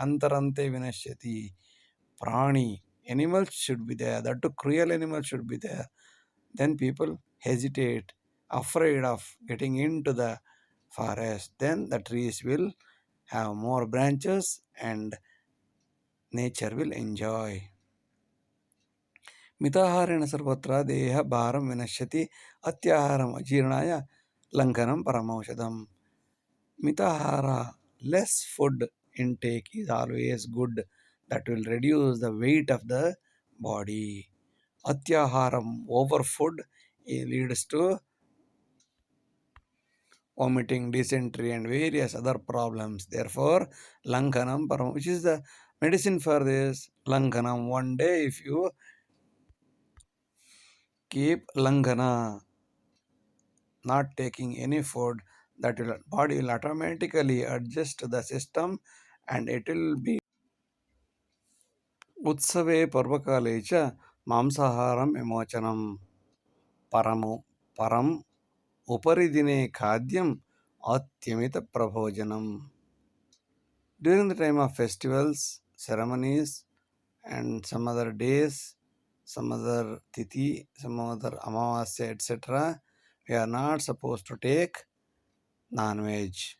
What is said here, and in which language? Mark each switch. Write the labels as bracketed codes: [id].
[sa] Antarante vinashyati. [en] Prani, animals should be there, that too cruel animals should be there. Then people hesitate, afraid of getting into the forest. Then the trees will have more branches and nature will enjoy. [sa] ಮಿತಾಹಾರೇಣ ಸರ್ವತ್ರ ದೇಹ ಭಾರಂ ವಿನಶ್ಯತಿ ಅತ್ಯಾಹಾರಂ ಅಜೀರ್ಣಾಯ ಲಂಘನಂ ಪರಮೌಷಧಂ. [en] ಮಿತಾಹಾರ, less food intake is always good. That will reduce the weight of the body. Atyaharam, over food, leads to vomiting, dysentery and various other problems. Therefore, [sa] Lankanam Param, [en] which is the medicine for this? Lankanam. One day if you keep Lankana, not taking any food, that body will automatically adjust to the system and it will be. [sa] ಉತ್ಸವೇ ಪರ್ವಕಾಲೇ ಚ ಮಾಂಸಾಹಾರಂ ವಿಮೋಚನಂ ಪರಂ ಉಪರಿ ದಿನೇ ಖಾದ್ಯಂ ಅತ್ಯಮಿತ ಪ್ರಭೋಜನಂ. [en] During the time of festivals, ceremonies and some other days, some other tithi, some other amavasya, etc., we are not supposed to take non-veg.